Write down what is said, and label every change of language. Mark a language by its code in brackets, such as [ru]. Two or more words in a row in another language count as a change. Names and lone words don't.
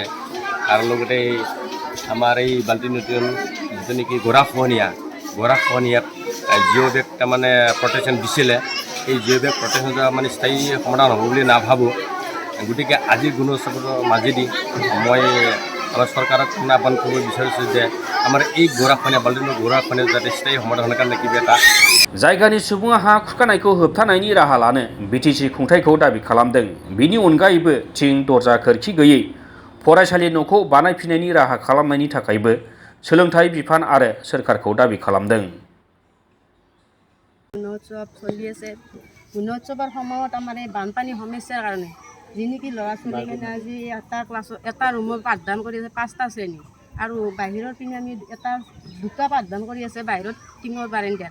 [as] আৰু লগতে আমাৰ এই বাল্টি নদীৰ যিটো নেকি গৰাখহনীয়াত [en] geo bag [as] তাৰমানে প্ৰটেকশ্যন দিছিলে। এই [en] geo bag protectionটো [as] মানে স্থায়ী সমাধান হ'ব বুলি নাভাবোঁ। গতিকে আজিৰ গুণোৎসৱৰ মাজেদি মই আমাৰ চৰকাৰক আহ্বান কৰিব বিচাৰিছোঁ যে আমাৰ এই গৰাখহনীয়া যাতে স্থায়ী সমাধানৰ কাৰণে কিবা এটা। [brx] जायगानि सुबुङा हा खुरखानायखौ होबथानायनि राहा लानो बिटिसि खुंथायखौ दाबि खालामदों। बिनि अनगायैबो थिं, दरजा, खोरखि गैयै फरायसालि न'खौ बानायफिननायनि राहा खालामनायनि थाखायबो सोलोंथाइ बिफान आरो सोरखारखौ दाबि खालामदों। [as] গুণোৎসৱ চলি আছে। গুণোৎসৱৰ সময়ত আমাৰ এই বানপানী সমস্যাৰ কাৰণে যি নেকি ল'ৰা ছোৱালীখিনি আজি এটা ৰুমত পাঠদান কৰি আছে 5টা শ্ৰেণী, আৰু বাহিৰৰ পিনে আমি দুটা পাঠদান কৰি আছে বাহিৰত টিঙৰ বাৰাণ্ডাত।